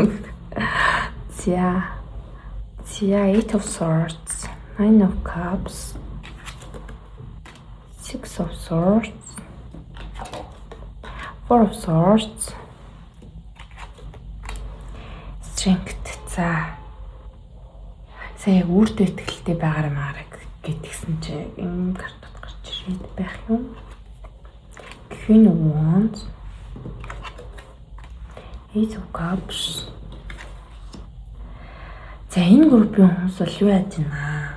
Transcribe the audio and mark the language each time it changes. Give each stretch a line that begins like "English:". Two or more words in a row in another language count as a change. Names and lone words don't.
English: За 8 of swords, 9 of cups, 6 of swords, 4 of swords, strength.
Mongolian: За яг өөртөө ихтэй байгаарай гэдгсэн чи энэ картууд гарч ирээд байх юм.
English: Queen of Wands, Ace of Cups.
Mongolian: За энэ группийн хүмүүс бол юу яаж байна?